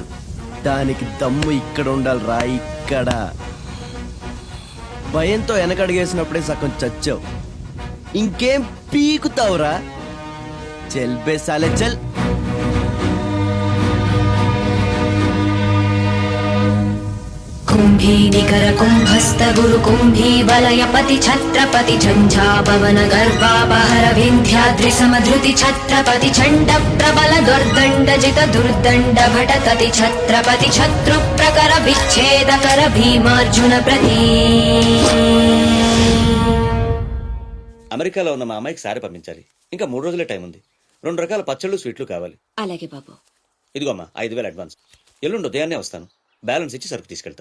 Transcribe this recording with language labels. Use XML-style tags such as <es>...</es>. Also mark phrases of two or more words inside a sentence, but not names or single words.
<te>దానికి దమ్ము ఇక్కడ ఉండాలి రా, ఇక్కడ. భయంతో వెనకడిగేసినప్పుడే సగం చచ్చావు. ఇంకేం పీకుతావురా?</te> <hi>चल बे साले चल.</hi> <sa>कुम्भी निकर कुम्भस्थ गुरु कुम्भी वलय पति छत्रपति झंझापवन गर्वापहर विन्ध्याद्रि समधृति छत्रपति चण्ड प्रबल दुर्दण्ड जित दुर्दण्ड भटकति छत्रपति शत्रु प्रकर विच्छेद कर भीमार्जुन प्रति.</sa> <te>అమెరికాలో ఉన్న మా అమ్మాయికి సారీ పంపించాలి. ఇంకా 3 రోజులే టైం ఉంది. 2 రకాల పచ్చళ్ళు స్వీట్లు కావాలి. అలాగే బాబు. ఇదిగో అమ్మా 5,000 అడ్వాన్స్. ఎల్లుండి ఉదయాన్నే వస్తాను. బ్యాలెన్స్ ఇచ్చి సరుకు తీసుకెళ్తా.</te>